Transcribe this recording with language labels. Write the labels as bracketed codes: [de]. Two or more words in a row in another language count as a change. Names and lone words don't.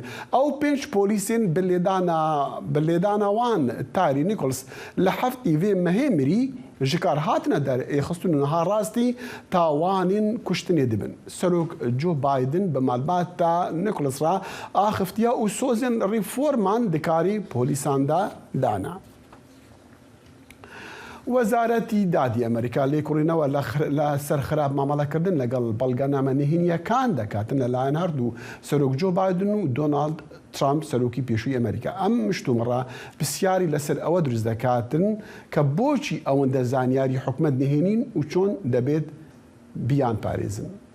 [ku] Ew 5 polîsên bi lêdana wan Tyree Nichols li heftî vê mehê mirî ji kar hatine derxistin û niha rastî tawanên kuştinê dibin. Serok Joe Biden bi malbata Nichols ra axiftiya û sozên rîforman dikarî polîsan de dana. [ckb] وەزارەتی دادی ئەمریکا لێکۆڕینەوە لە سەرخراپ مامەڵەکردن لەگەڵ بەڵگەنامە نهێنیەکان دەکاتن لەلایەن هەردوو سەرۆک جۆ بایدن و دۆناڵد ترامپ سەرۆکی پێشووی ئەمریکا. ئەم مشتومڕە پرسیاری لەسەر ئەوە دروست دەکاتن کە بۆچی ئەوەندە زانیاری حکومەت نهێنین و چۆن دەبێت بیان پارێزن.